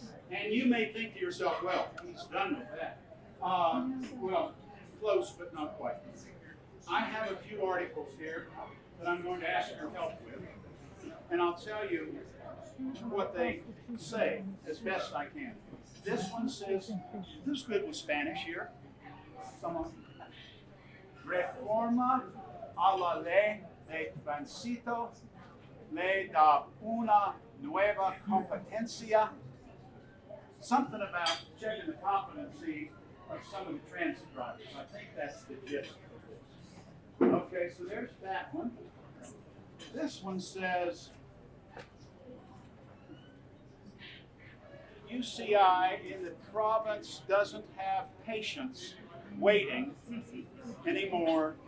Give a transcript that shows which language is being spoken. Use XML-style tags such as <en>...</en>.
<en>And you may think to yourself, well, he's done with that. Well, close, but not quite. I have a few articles here that I'm going to ask your help with. And I'll tell you what they say as best I can. This one says, who's good with Spanish here? Someone?</en> <es>Reforma a la ley de tránsito, ley da una nueva competencia.</es> <en>Something about checking the competency of some of the transit drivers. I think that's the gist. Okay, so there's that one. This one says, UCI in the province doesn't have patients waiting anymore.</en>